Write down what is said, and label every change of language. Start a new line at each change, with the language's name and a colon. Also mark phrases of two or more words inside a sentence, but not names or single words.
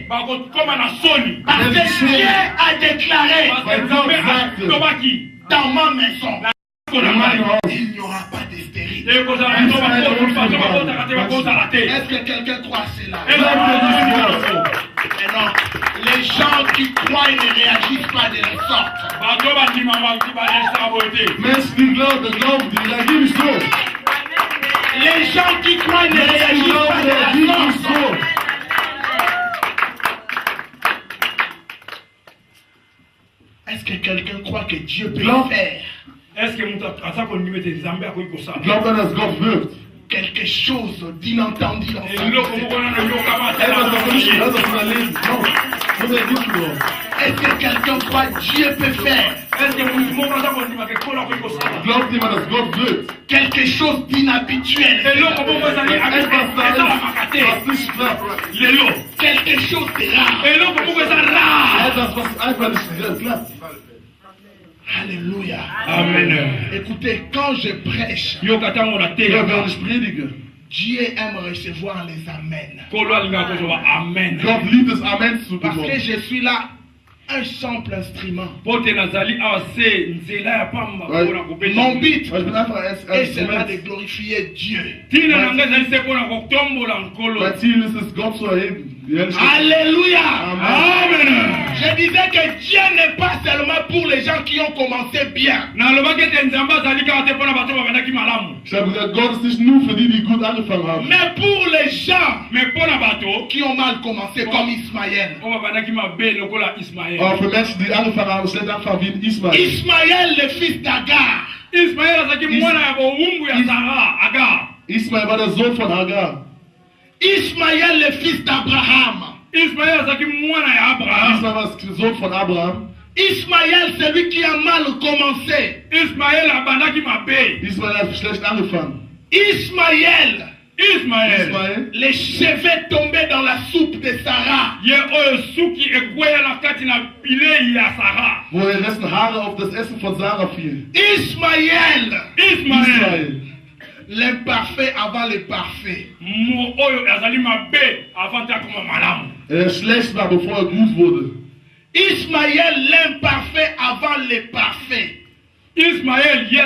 French: Parce que Dieu a déclaré dans ma maison, il n'y aura pas de stérilité. Est-ce que quelqu'un croit cela? Mais non, les gens qui croient ne réagissent pas de la sorte.
German: Menschen, die glauben, die reagieren nicht so.
French: Les gens qui croient ne réagissent pas de la sorte. Est-ce que quelqu'un croit que Dieu peut faire
German: Glaubt an, dass Gott wirkt.
French: quelque chose d'inentendu dans sa vie?
German: Etwas, das nicht erleben. Muss er nicht glauben.
French: Est-ce que quelqu'un croit que Dieu peut faire
German: Glaubt jemand, dass Gott wirkt?
French: quelque chose d'inhabituel?
German: Etwas, was nicht klappt.
French: Quelque chose de rare.
German: Etwas, was einfach nicht klappt.
French: Alléluia. Amen. Écoutez, quand je prêche,
German: Ja, wenn ich predige,
French: Dieu aime recevoir les amens. Amen.
German: Gott liebt es, Amen zu
French: Parce que
German: bekommen.
French: je suis là un simple instrument. Mon but
German: Weil
French: est seulement de glorifier Dieu.
German: mein Ziel ist es, Gott zu erheben.
French: Alléluia. Amen. Je disais que Dieu n'est pas seulement pour les gens qui ont commencé bien.
German: Ich habe gesagt, Gott ist nicht nur für die, die gut angefangen haben.
French: Mais pour les gens qui ont mal commencé, comme Ismaël.
German: Aber für Menschen, die angefangen haben, schlecht anfangen wie Ismael.
French: Ismaël, le fils d'Agar.
German: Ismael war der Sohn von Hagar.
French: Ismaël, le fils d'Abraham.
German: Ismael war der Sohn von Abraham.
French: Ismaël, celui qui a mal commencé.
German: Ismael hat schlecht angefangen.
French: Ismaël,
German: Ismael,
French: les cheveux tombés dans la soupe de Sarah.
German: wo dessen Haare auf das Essen von Sarah fielen.
French: Ismaël,
German: Ismael,
French: l'imparfait avant le parfait.
German: Schlecht war, bevor gut wurde.
French: Ismaël, l'imparfait avant le parfait. Ismaël,